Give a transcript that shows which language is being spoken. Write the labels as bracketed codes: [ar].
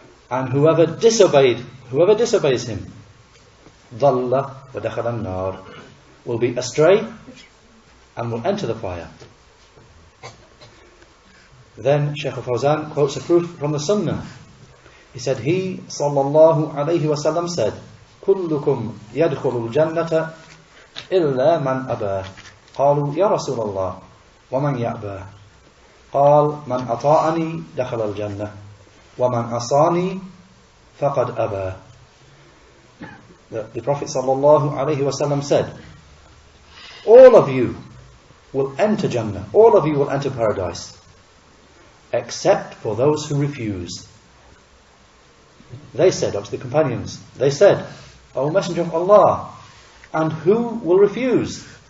[en] And whoever disobeys Him, [ar] dhalla wa dakhala an-nar, [en] will be astray and will enter the fire. Then Sheikh Al-Fawzan quotes a proof from the Sunnah. He said, he sallallahu alayhi wasallam said, [ar] كلكم يدخل الجنة إلا من أبى. قالوا يا رسول الله ومن يأبى؟ قال من أطاعني دخل الجنة ومن عصاني فقد أبى. [en] The Prophet sallallahu alayhi wasallam said, all of you will enter Jannah, all of you will enter paradise, except for those who refuse. They said, up to the companions, they said, O Messenger of Allah, and who will refuse?